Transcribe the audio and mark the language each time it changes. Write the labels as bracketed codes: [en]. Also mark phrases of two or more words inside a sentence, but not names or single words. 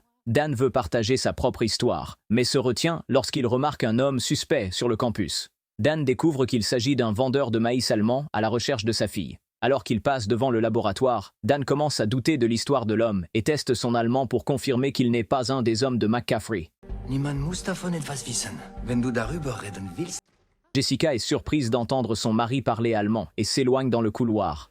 [fr] Dan veut partager sa propre histoire, mais se retient lorsqu'il remarque un homme suspect sur le campus. Dan découvre qu'il s'agit d'un vendeur de maïs allemand à la recherche de sa fille. Alors qu'il passe devant le laboratoire, Dan commence à douter de l'histoire de l'homme et teste son allemand pour confirmer qu'il n'est pas un des hommes de McCaffrey. [de] Niemand muss davon etwas wissen. Wenn du darüber reden willst. [fr] Jessica est surprise d'entendre son mari parler allemand et s'éloigne dans le couloir.